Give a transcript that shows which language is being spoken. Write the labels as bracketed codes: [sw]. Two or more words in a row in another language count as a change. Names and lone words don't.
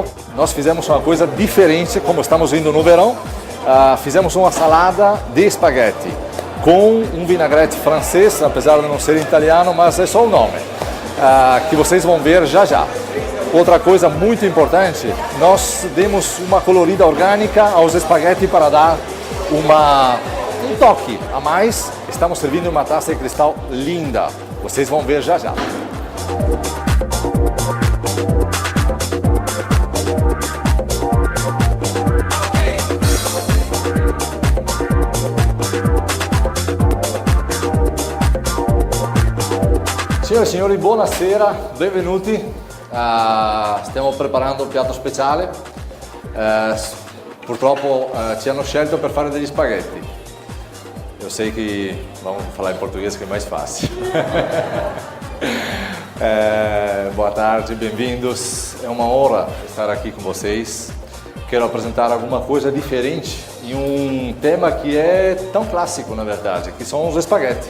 [pt] Nós fizemos uma coisa diferente, como estamos indo no verão, fizemos uma salada de espaguete com um vinagrete francês, apesar de não ser italiano, mas é só o nome, que vocês vão ver já já. Outra coisa muito importante, nós demos uma colorida orgânica aos espaguetes para dar um toque a mais. Estamos servindo uma taça de cristal linda, vocês vão ver já já. [it] Signore e signori, buonasera, benvenuti. Stiamo preparando un piatto speciale. Purtroppo ci hanno scelto per fare degli spaghetti. [pt] Eu sei que vamos falar em português que é mais fácil. Boa tarde, bem-vindos. É uma honra estar aqui com vocês. Quero apresentar alguma coisa diferente e um tema que é tão clássico, na verdade, que são os espaguetes.